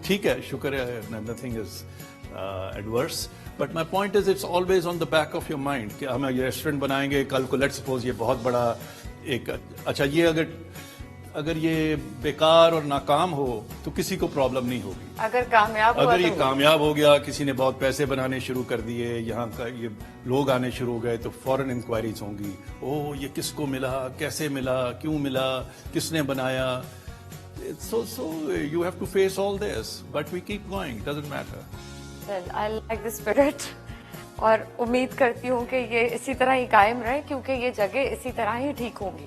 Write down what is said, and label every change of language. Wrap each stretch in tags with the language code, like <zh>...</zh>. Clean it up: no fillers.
<ur>ٹھیک ہے، شکر ہے،</ur> <en>nothing is adverse, but my point is it's always on the back of your mind</en> <ur>کہ ہم یہ ریسٹورینٹ بنائیں گے کل کو،</ur> <en>let suppose</en> <ur>یہ بہت بڑا ایک، اچھا یہ اگر یہ بیکار اور ناکام ہو تو کسی کو پرابلم نہیں ہوگی. اگر کامیاب ہوا اگر یہ تو کامیاب ہو گیا، کسی نے بہت پیسے بنانے شروع کر دیے، یہاں کا یہ لوگ آنے شروع ہو گئے، تو فوراً انکوائریز ہوں گی، او یہ کس کو ملا، کیسے ملا، کیوں ملا، کس نے بنایا.</ur> <en>So you have to face all this, but we keep going, doesn't matter. Well, I like the spirit.</en> <ur>اور امید کرتی ہوں کہ یہ اسی طرح ہی قائم رہے، کیونکہ یہ جگہ اسی طرح ہی ٹھیک ہوگی.</ur>